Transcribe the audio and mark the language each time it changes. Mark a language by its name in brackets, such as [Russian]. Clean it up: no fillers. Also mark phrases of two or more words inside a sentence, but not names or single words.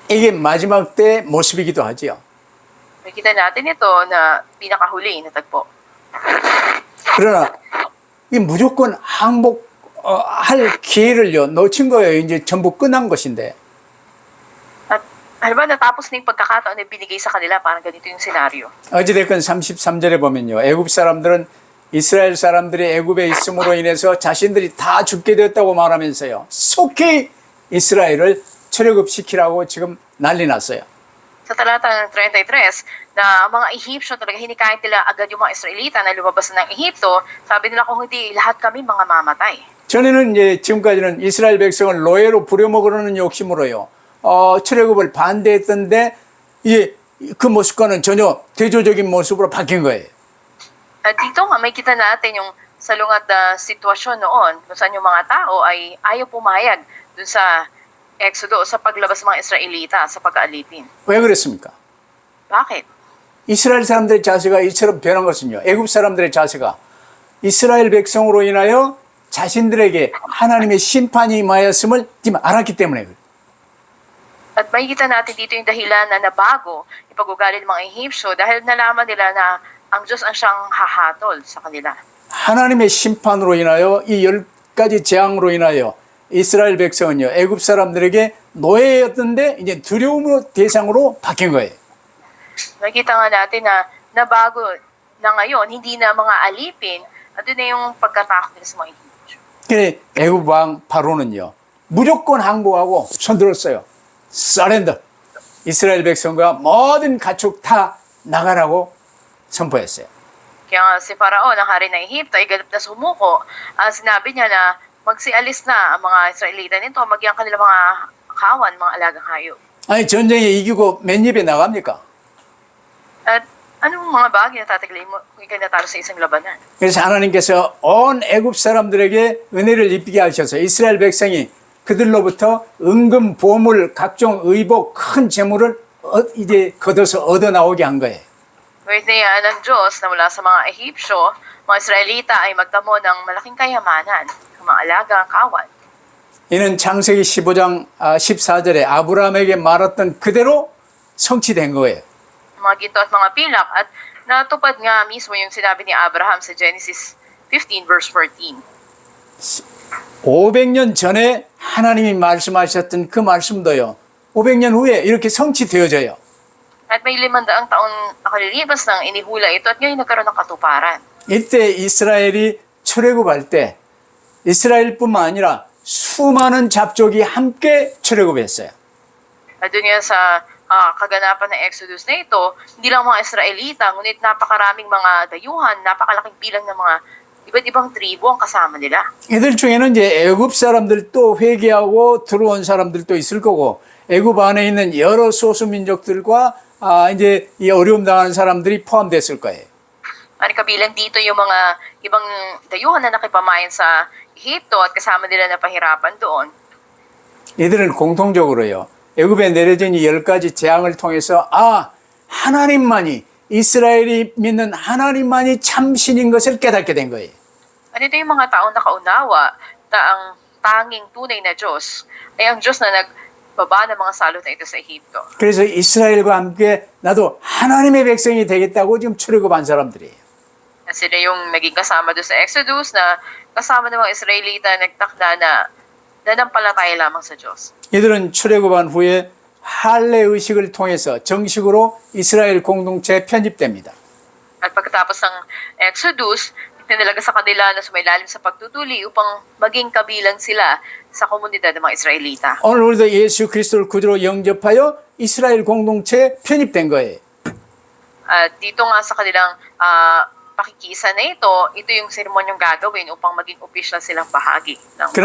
[Korean] 이게 마지막 때의 모습이기도 하지요. [Filipino] Makikita natin ito na pinakahuli na tagpo. [Korean] 그러나 이 무조건 항복할 기회를요 놓친 거예요. 이제 전부 끝난 것인데. [Filipino] At halimbawa natapos na yung pagkakataon na binigay sa kanila, parang ganito yung senaryo. [Korean] 어찌됐건 33절에 보면요. 애굽 사람들은 이스라엘 사람들이 애굽에 있음으로 인해서 자신들이 다 죽게 됐다고 말하면서요. 속히 이스라엘을 출애굽시키라고 지금 난리 났어요. [Filipino] Sa talatang 33, na ang mga Ehipsyo talaga hinikayat nila agad yung mga Israelita na lumabas ng Ehipto, sabi nila kung hindi, lahat kami mga mamatay. [Korean] 전에는 이제 지금까지는 이스라엘 백성을 노예로 부려먹으려는 욕심으로요. 출애굽을 반대했던데 이제 그 모습과는 전혀 대조적인 모습으로 바뀐 거예요. [Filipino] At dito nga may kita natin yung salungat na sitwasyon noon kung saan yung mga tao ay ayaw pumayag dun sa Exodo sa paglabas ng mga Israelita sa pag-aalipin. [Korean] 왜 그랬습니까? [Filipino] Bakit? [Korean] 이스라엘 사람들의 자세가 이처럼 변한 것은요. 애굽 사람들의 자세가 이스라엘 백성으로 인하여 자신들에게 하나님의 심판이 임하였음을 지금 알았기 때문에 그래요. [Filipino] At makikita natin dito yung dahilan na nabago yung pag-ugali ng mga Ehipsyo dahil nalaman nila na ang Diyos ang siyang hahatol sa kanila. [Korean] 하나님의 심판으로 인하여 이 10가지 재앙으로 인하여 이스라엘 백성은요. 애굽 사람들에게 노예였던데 이제 두려움으로 대상으로 바뀐 거예요. [Filipino] Nakita nga natin na nabago na ngayon, hindi na mga alipin, at doon na yung pagkatakot nila sa mga Ehipsyo. [Korean] 그래 애굽 왕 바로는요. 무조건 항복하고 손들었어요. 서렌더. 이스라엘 백성과 모든 가축 다 나가라고 선포했어요. [Filipino] Kaya nga si Faraon, ang hari ng Ehipto, ay ganap na sumuko. Sinabi niya na magsialis na ang mga Israelita nito, maging ang kanilang mga kawan, mga alagang hayop. [Korean] 아니 전쟁에 이기고 맨입에 나갑니까? [Filipino] At anong mga bagay na tataglay mo kung ikay natalo sa isang labanan? [Korean] 그래서 하나님께서 온 애굽 사람들에게 은혜를 입히게 하셔서 이스라엘 백성이 그들로부터 은금, 보물, 각종 의복, 큰 재물을 이제 걷어서 얻어 나오게 한 거예요. [Filipino] Ngunit niyaan ng Diyos na mula sa mga Ehipsyo, mga Israelita ay magtamo ng malaking kayamanan, ng mga alaga, kawan. [Korean] 이는 창세기 15장 14절에 아브라함에게 말했던 그대로 성취된 거예요. [Filipino] Mga ginto at mga pilak at natupad nga mismo yung sinabi ni Abraham sa Genesis 15 verse 14. [Korean] 500년 전에 하나님이 말씀하셨던 그 말씀도요. 500년 후에 이렇게 성취되어져요. [Filipino] At may 500 taon nakalilipas nang inihula ito at ngayon nagkaroon ng katuparan. [Korean] 이때 이스라엘이 출애굽할 때 이스라엘뿐만 아니라 수많은 잡족이 함께 출애굽했어요. [Filipino] At doon nga sa kaganapan ng Exodus na ito, hindi lang mga Israelita, ngunit napakaraming mga dayuhan, napakalaking bilang ng mga iba't ibang tribo ang kasama nila. [Korean] 이들 중에는 이제 애굽 사람들도 회개하고 들어온 사람들도 있을 거고 애굽 안에 있는 여러 소수 민족들과 이제 이 어려움 당하는 사람들이 포함됐을 거예요. [Filipino] Ano kabilang dito yung mga ibang dayuhan na nakipamayan sa Ehipto at kasama nila na pahirapan doon. [Korean] 이들은 공통적으로요. 애굽에 내려진 이 10가지 재앙을 통해서 하나님만이 이스라엘이 믿는 하나님만이 참신인 것을 깨닫게 된 거예요. [Filipino] At ito yung mga taong nakaunawa na ang tanging tunay na Diyos ay ang Diyos na nagbaba ng mga salot na ito sa Ehipto. [Korean] 그래서 이스라엘과 함께 나도 하나님의 백성이 되겠다고 지금 출애굽한 사람들이에요. [Filipino] At sila yung naging kasama doon sa Exodus na kasama ng mga Israelita nagtakda na nanampalataya lamang sa Diyos. [Korean] 이들은 출애굽한 후에 할례 의식을 통해서 정식으로 이스라엘 공동체에 편입됩니다. [Filipino] At pagkatapos ng Exodus, itinalaga sa kanila na sumailalim sa pagtutuli upang maging kabilang sila sa komunidad ng mga Israelita. [Korean] 오늘 우리도 예수 그리스도를 구주로 영접하여 이스라엘 공동체에 편입된 거예요. [Filipino] At dito nga sa kanilang pakikisa na ito yung seremonyong gagawin upang maging official silang bahagi ng mga